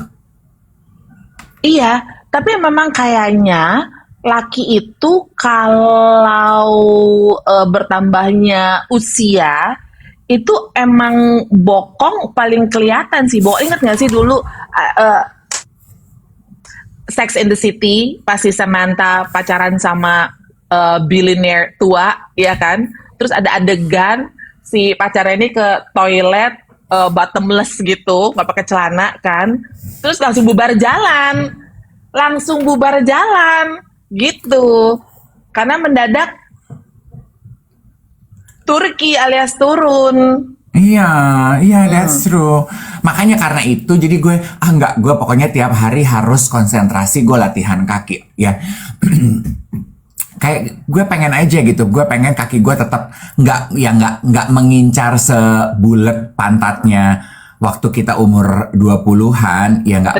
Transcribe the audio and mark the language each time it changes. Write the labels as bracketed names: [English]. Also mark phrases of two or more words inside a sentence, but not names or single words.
[Indonesian] Iya, tapi memang kayaknya laki itu kalau bertambahnya usia itu emang bokong paling kelihatan sih. Bo, inget nggak sih dulu Sex in the City pas si Samantha pacaran sama billionaire tua, ya kan? Terus ada adegan si pacarnya ini ke toilet bottomless gitu, nggak pakai celana kan? Terus langsung bubar jalan gitu, karena mendadak Turki alias turun. Iya, [English] that's true. [Indonesian] Makanya karena itu, jadi gue, gue pokoknya tiap hari harus konsentrasi gue latihan kaki, ya. Kayak gue pengen aja gitu, gue pengen kaki gue tetap nggak mengincar sebulet pantatnya waktu kita umur 20-an, ya nggak